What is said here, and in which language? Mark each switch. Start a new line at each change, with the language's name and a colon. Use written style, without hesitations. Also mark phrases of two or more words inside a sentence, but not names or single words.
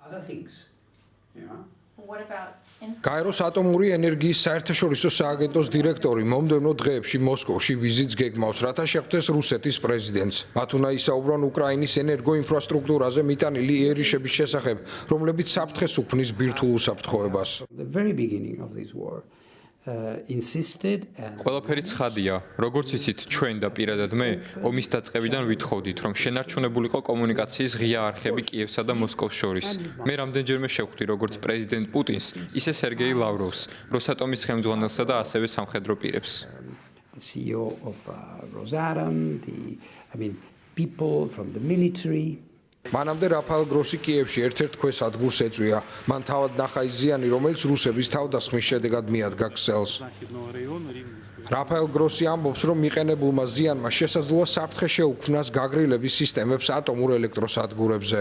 English: other things. What about
Georgian: გაეროს ატომური ენერგიის საერთაშორისო სააგენტოს დირექტორი მომდევნო დღეებში მოსკოვში ვიზიტს გეგმავს, რათა შეხვდეს რუსეთის პრეზიდენტს. მათ უნდა ისაუბრონ უკრაინის ენერგოინფრასტრუქტურაზე მიტანილი იერიშების შესახებ, რომლებიც საფრთხეს უქმნის ბირთვულ უსაფრთხოებას.
English: The very beginning of this war insisted and
Georgian: ყველაფერი ცხადია, როგორც იცით, ჩვენ და პირადად მე ომის დაწყებიდან ვითხოვდით, რომ შენარჩუნებულიყო კომუნიკაციის ღია არხები კიევსა და მოსკოვს შორის. მე რამდენჯერმე შევხვდი როგორც პრეზიდენტ პუტინს, ისე სერგეი ლავროვს, როსატომის ხელმძღვანელსა და ასევე სამხედრო პირებს.
English: the CEO of Rosatom, people from the military.
Georgian: მანამდე რაფაელ გროსი კიევში ერთ-ერთ ქვეს ადგურს ეწვია. მან თავად ნახა ის ზიანი, რომელიც რუსების თავდასხმის შედეგად მიადგა ქსელს. რაფაელ გროსი ამბობს, რომ მიყენებულმა ზიანმა შესაძლოა საფრთხე შეუქმნას გაგრილების სისტემებს ატომურ ელექტროსადგურებზე.